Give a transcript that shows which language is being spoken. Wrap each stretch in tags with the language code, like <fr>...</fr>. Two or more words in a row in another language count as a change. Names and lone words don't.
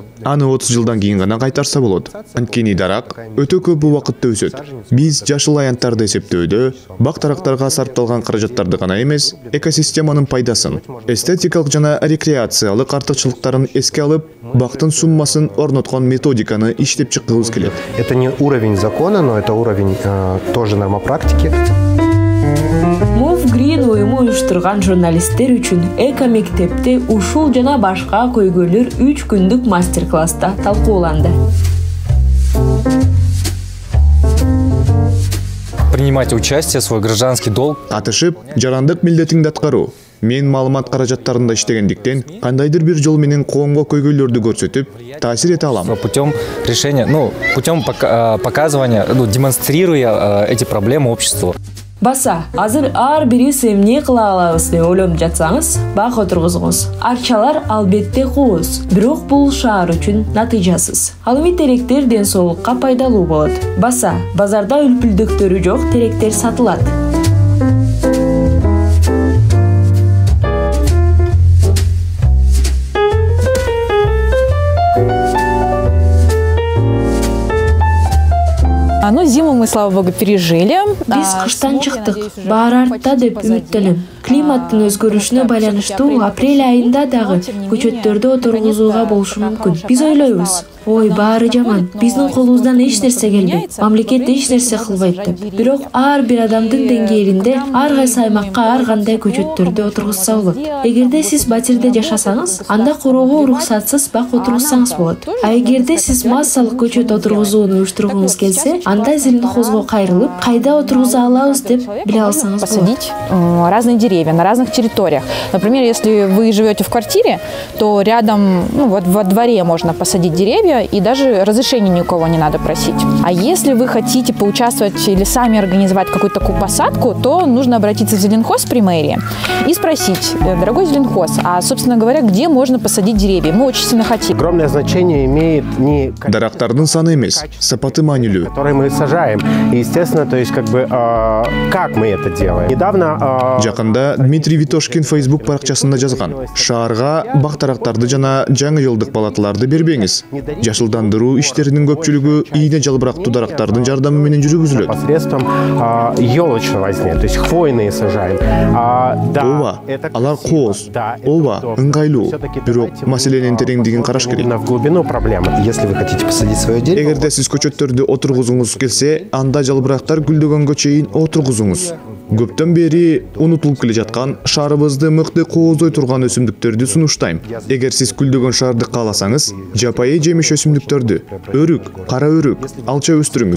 <ky>Аны 30 жылдан кийин гана кайтарса болот. Анткени дарак өтө көп убакытта өсөт. Биз жашыл аянттарды эсептөөдө бак тарактарга сарпталган каражаттарды гана эмес, экосистеманын пайдасын, эстетикалык жана рекреациялык артыкчылыктарын эске алып, бактын суммасын орноткон методиканы иштеп чыккыбыз келет.</ky> <ru>Это не уровень закона, но это уровень тоже нормопрактики.</ru> <ky>Move Green уюму уюштурган журналисттер үчүн эко-мектепте ушул жана башка көйгөйлөр 3 күндүк мастер-класста талкууланды.</ky> <ru>Принимать участие, свой гражданский долг.</ru> <ky>Катышып, жарандык милдетиңди аткаруу. Мен маалымат каражаттарында иштегендиктен кандайдыр бир жол менен коомго көйгөйлөрдү көрсөтүп, таасир эте алам.</ky> <ru>Путем решения, путем показывания, демонстрируя эти проблемы обществу.</ru> <ky>Баса, азыр ар бириз эмне кыла алабыз деп ойлонуп жатсаңыз, бак отургузуңуз. Арчалар албетте кооз, бирок бул шаар үчүн натыйжасыз. Ал эми теректер ден соолукка пайдалуу болот. Баса, базарда үлпүлдүктөрү жок теректер сатылат.</ky> <ru>Ну, зиму мы, слава богу, пережили.</ru> <ky>Биз кыштан чыктык, баары артта деп үмүттөнөм. Климаттын өзгөрүшүнө байланыштуу апрель айында дагы көчөттөрдү отургузууга болушу мүмкүн. Биз ойлойбуз, ой, баары жаман, биздин колубуздан эч нерсе келбейт, мамлекет эч нерсе кылбайт деп. Бирок ар бир адамдын деңгээлинде ар кайсы аймакка ар кандай көчөттөрдү отургузса болот. Эгерде сиз батирде жашасаңыз, анда короого уруксатсыз бак отургузсаңыз болот. А эгерде сиз массалык көчөт отургузууну уюштургуңуз келсе, анда зеленхозго кайрылып, кайда отургуза алабыз деп биле алсаңыз болот.</ky> <ru>Посадить разные деревья на разных территориях. Например, если вы живете в квартире, то рядом, вот во дворе можно посадить деревья, и даже разрешения никого не надо просить. А если вы хотите поучаствовать или сами организовать какую-то такую посадку, то нужно обратиться в Зеленхоз при мэрии и спросить: дорогой Зеленхоз, а, собственно говоря, где можно посадить деревья? Мы очень сильно хотим. Огромное значение имеет не</ru> <ky>Дарактардын саны эмес, сапаты маанилүү.</ky> <ru>которые мы сажаем. И, естественно, то есть, как мы это делаем. Недавно...</ru> <ky>Жакында Дмитрий Витошкин Facebook паракчасында жазган: шаарга бак дарактарды жана жаңы жылдык балаталарды бербеңиз. Жашылдандыруу иштеринин көпчүлүгү ийне жалбырактуу дарактардын жардамы менен жүргүзүлөт.</ky> <ru>Посредством елочного возня, то есть хвойные сажаем.</ru> <ky>Ооба, алар кооз. Ооба, ыңгайлуу. Бирок маселенин тереңдигин караш керек.</ky> <ru>В глубину проблемы. Если вы хотите посадить свое дерево...</ru> <ky>Эгерде сиз көчөттөрдү отургузуңуз келсе, анда жалбырактар гүлдөгөнгө чейин отургузуңуз. Көптөн бери унутулуп келе жаткан шаарыбызды мыкты кооздой турган өсүмдүктөрдү сунуштайм. Эгер сиз гүлдөгөн шаарды кааласаңыз, жапайы жемиш өсүмдүктөрдү, өрүк, кара өрүк, алча өстүрүңүз.</ky>